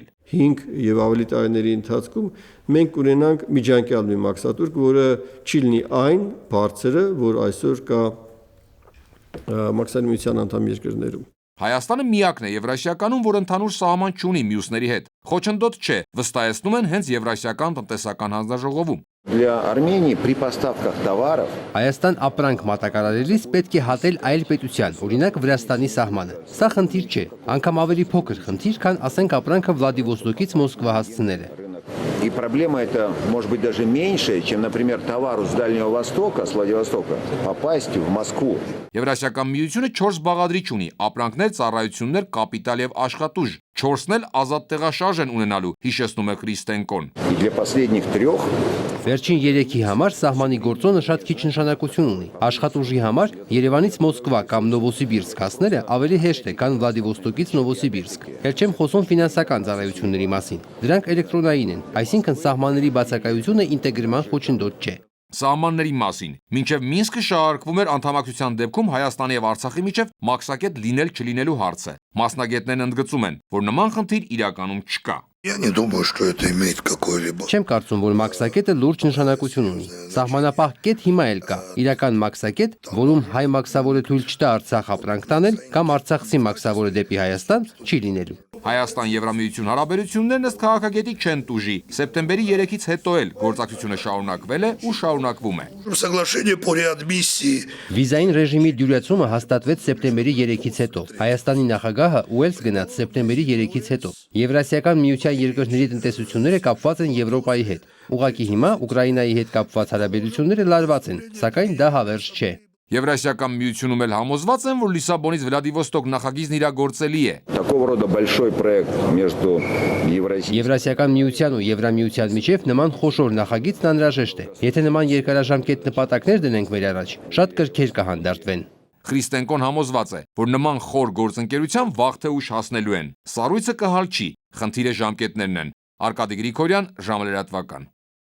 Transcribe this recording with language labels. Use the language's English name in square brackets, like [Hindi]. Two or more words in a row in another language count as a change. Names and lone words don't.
[Armenian] 5 եւ ավելի տարիների ընթացքում մենք կունենանք միջանկյալ մի մաքսատուրք, որը չի լինի այն բարձրը, որ այսօր կա մաքսային միության անդամ երկրներում։ Հայաստանը միակն է Եվրասիականում, որ ընդհանուր սահման չունի մյուսների հետ։ Խոչընդոտ չէ, վստահեցնում են հենց Եվրասիական տնտեսական հանձնաժողովում։ [Russian] Для Армении при поставках товаров [Armenian] Հայաստան ապրանք մատակարարելիս պետք է հատել այլ պետության, օրինակ Վրաստանի սահմանը։ Սա խնդիր չէ, անգամ ավելի փոքր խնդիր, քան ասենք ապրանքը Վլադիվոստոկից Մոսկվա հասցնելը։ [Russian] И проблема это может быть даже меньше, чем, например, товару с Дальнего Востока, с Владивостока, попасть в Москву. [Armenian] Եվրասիական միությունը 4 բաղադրիչ ունի՝ ապրանքներ, ծառայություններ, կապիտալ եւ աշխատուժ։ 4-ն էլ ազատ տեղաշարժ են ունենալու, հիշեցնում է Քրիստենկոն։ [Russian] И для последних 3 [Armenian] Վերջին 3-ի համար սահմանի գործոնը շատ քիչ նշանակություն ունի։ Աշխատուժի համար Երևանից Մոսկվա կամ Նովոսիբիրսկ հասնելը ավելի հեշտ է, քան Վլադիվոստոկից Նովոսիբիրսկ։ Էլ չեմ խոսում ֆինանսական ծառայությունների մասին։ Դրանք էլեկտրոնային են, այսինքն սահմանների բացակայությունը ինտեգրման խոչընդոտ չէ։ Սահմանների մասին։ Մինչև Մինսկը շահարկվում էր անդամակցության դեպքում Հայաստանի եւ Արցախի միջև մաքսակետ լինել-չլինելու հարցը։ Մասնագետներն ընդգծում են, որ նման խնդիր իրականում չկա։ [Russian] Я не думаю, что это имеет какой-либо. [Armenian] Չեմ կարծում, որ մաքսակետը լուրջ նշանակություն ունի։ Սահմանապահ կետ հիմա էլ կա։ Իրական մաքսակետ, որում հայ մաքսավորը թույլ չտա Արցախ ապրանք տանել կամ արցախցի մաքսավորը դեպի Հայաստան, չի լինելու։ Հայաստան-Եվրամիություն հարաբերություններն ըստ քաղաքագետի չեն տուժի։ Սեպտեմբերի 3-ից հետո էլ գործակցությունը շարունակվել է ու շարունակվում է։ [Russian] Соглашение по реадмиссии. [Armenian] Վիզային ռեժիմի դյուրացումը հաստատվեց սեպտեմբերի 3-ից հետո։ Հայաստանի նախագահը Ուելս գնաց սեպտեմբերի 3-ից հետո։ Եվրասիական միության երկրների տնտեսությունները կապված են Եվրոպայի հետ։ Ուղղակի հիմա Ուկրաինայի հետ կապված հարաբերությունները լարված են, սակայն դա հավերժ չէ։ Եվրասիական միությունում էլ համոզված են, որ Լիսաբոնից Վլադիվոստոկ նախագիծն իրագործելի է։ [Russian] Такого рода большой проект между Евразией. [Armenian] Եվրասիական միության ու Եվրամիության միջև նման խոշոր նախագիծն անհրաժեշտ է։ Եթե նման երկարաժամկետ նպատակներ դնենք մեր առաջ, շատ կրքեր կհանդարտվեն։ Քրիստենկոն համոզված է, որ նման խոր գործընկերության վաղ թե ուշ հասնելու են։ Սառույցը կհալչի, խնդիրը ժամկետներն են։ Արկադի Գրիգորյան, ժամը լրատվական։